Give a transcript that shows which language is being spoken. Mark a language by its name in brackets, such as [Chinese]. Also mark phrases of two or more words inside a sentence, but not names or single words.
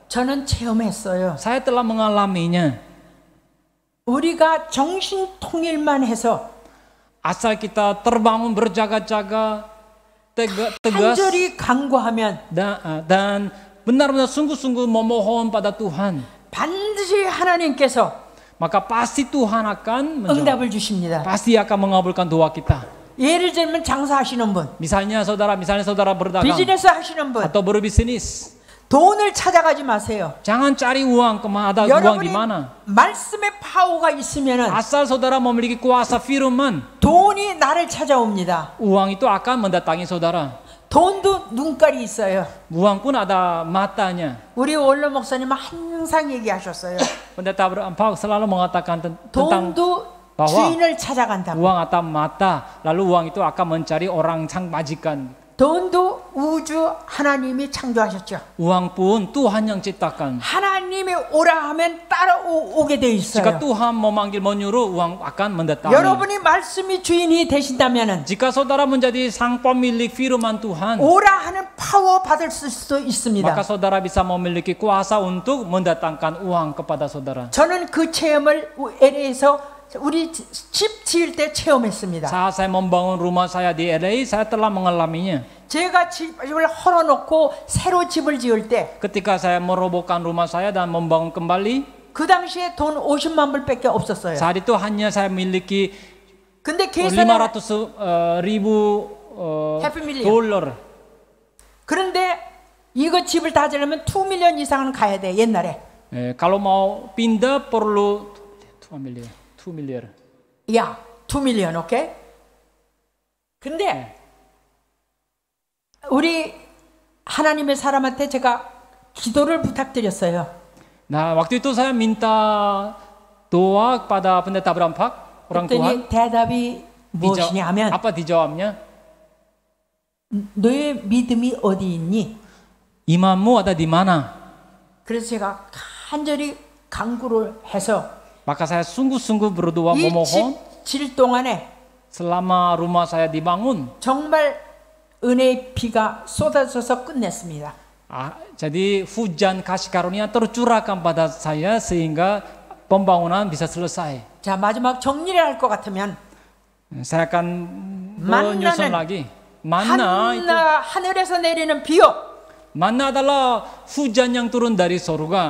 [Korean] 저는 체험했어요. [Indonesian] Saya telah mengalaminya. [Korean] 우리가 정신 통일만 해서 [Indonesian] asal kita terbangun berjaga-jaga, tegas [Korean] 간절히 간구하면 [Indonesian] dan benar-benar sungguh-sungguh memohon pada Tuhan, [Korean] 반드시 하나님께서 [Indonesian] maka pasti Tuhan akan menjawab. [Korean] 응답을 주십니다. [Indonesian] Pasti akan mengabulkan doa kita. [Korean] 예를 들면 장사하시는 분, [Indonesian] Misalnya saudara berdagang [Korean] 비즈니스 하시는 분, [Indonesian] atau berbisnis, [Korean] 돈을 찾아가지 마세요. [Indonesian] jangan cari uang kemana, ada uang di [Korean] 여러분이 [Indonesian] mana. [Korean] 말씀의 파워가 있으면은 [Indonesian] Asal saudara memiliki kuasa firman, [Korean] 돈이 나를 찾아옵니다. [Indonesian] uang itu akan mendatangi saudara. [Korean] 돈도 눈깔이 있어요. [Indonesian] Uang pun ada matanya. [Korean] 우리 원로 목사님은 항상 얘기하셨어요. [Indonesian] Pendeta Pak selalu mengatakan tentang [Korean] 돈도 [Indonesian] bahwa [Korean] 주인을 찾아간다. [Indonesian] uang atau mata, lalu uang itu akan mencari orang sang majikan. [Korean] 돈도 우주 하나님이 창조하셨죠. [Indonesian] Uang pun Tuhan yang ciptakan. [Korean] 하나님이 오라 하면 따라오게 돼 [Indonesian] Jika [Korean] 있어요. [Indonesian] Tuhan memanggil menyuruh, uang akan mendatangi. [Korean] 여러분이 말씀이 주인이 되신다면은 [Indonesian] Jika saudara menjadi sang pemilik firman Tuhan, [Korean] 오라 하는 파워 받을 수도 있습니다. [Indonesian] maka saudara bisa memiliki kuasa untuk mendatangkan uang kepada saudara. [Korean] 저는 그 체험을 LA에서 우리 집 지을 때 체험했습니다. [Indonesian] Saat saya membangun rumah saya di LA, saya telah mengalaminya. [Korean] 제가 집을 헐어놓고 새로 집을 지을 때 [Indonesian] Ketika saya merobohkan rumah saya dan membangun kembali, [Korean] 그 당시에 돈 50만 불밖에 없었어요. [Indonesian] saat itu hanya saya miliki [Korean] 근데 계산을 [Indonesian] 500,000 [English] happy million. [Indonesian] dollar. [Korean] 그런데 이거 집을 다 지려면 2밀리언 이상은 가야 돼 옛날에. [Indonesian] Kalau mau pindah perlu 2 miliar. [Korean] 야, [English] 2 million okay? [Korean] 근데 우리 하나님의 사람한테 제가 기도를 부탁드렸어요. [Indonesian] Nah, waktu itu saya minta doa kepada pendeta Abraham Pak, orang Tuhan. [Korean] 그랬더니 대답이 무엇이냐 하면 [Indonesian] Apa dijawabnya? [Korean] 너의 믿음이 어디 있니? [Indonesian] Imanmu ada di mana? [Korean] 그래서 제가 간절히 간구를 해서 [Indonesian] Maka saya sungguh-sungguh berdoa [Korean] 이 [Indonesian] memohon [Korean] 집 질 동안에 [Indonesian] selama rumah saya dibangun. [Korean] 정말 은혜의 비가 쏟아져서 끝냈습니다. [Indonesian] Jadi hujan kasih karunia tercurahkan pada saya sehingga pembangunan bisa selesai. [Korean] 자, 마지막 정리를 할 것 같으면 [Indonesian] Saya akan menyusun lagi. Manna itu, [Korean] 하늘에서 내리는 비요. [Indonesian] manna adalah hujan yang turun dari surga.